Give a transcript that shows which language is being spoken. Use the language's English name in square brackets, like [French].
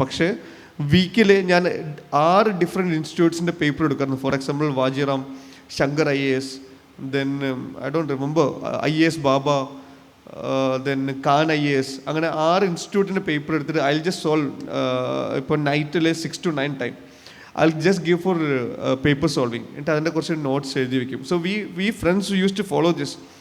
[Malayalam] പക്ഷേ വീക്കിൽ ഞാൻ 6 ഡിഫറെൻറ്റ് ഇൻസ്റ്റിറ്റ്യൂട്ട്സിൻ്റെ പേപ്പർ എടുക്കാറുണ്ട്. [English] For example Vajiram, Shankar IAS, then I don't remember IAS Baba, then Khan IAS. [Malayalam] അങ്ങനെ 6 ഇൻസ്റ്റിറ്റ്യൂട്ടിൻ്റെ പേപ്പർ എടുത്തിട്ട് [English] I just solve. [Malayalam] ഇപ്പോൾ നൈറ്റിൽ [English] 6 to 9 time I'll just give for paper solving. [Malayalam] എന്നിട്ട് അതിൻ്റെ കുറച്ച് നോട്ട്സ് എഴുതി വയ്ക്കും. [English] So we friends use to follow this.